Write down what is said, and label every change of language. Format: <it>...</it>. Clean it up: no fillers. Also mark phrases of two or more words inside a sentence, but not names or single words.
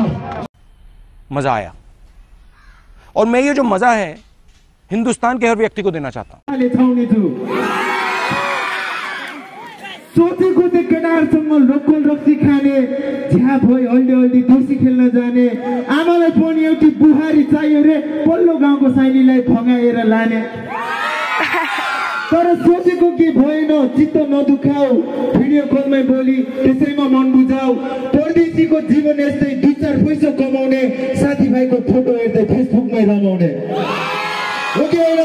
<hi>मजा आया और मैं ये जो मजा है हिंदुस्तान के हर व्यक्ति को देना चाहता हूँ।</hi> <ne>सोचेको त्यो केटाहरूसँग लोकल रक्सी खाने झ्याप भई अल्डी देउसी खेल्न जाने आमालाई पनि एउटी बुहारी चाहियो रे पल्लो गाउँको साइनीलाई फगाएर लाने तर सोचेको के भएन चित्त नदुखाऊ भिडियो कलमै बोली त्यसैमा मन बुझाऊ परदेशीको जीवन यस्तै 2-4 पैसा कमाउने साथीभाइको फोटो हेर्दै फेसबुकमै रमाउने हो कि होइन।</ne>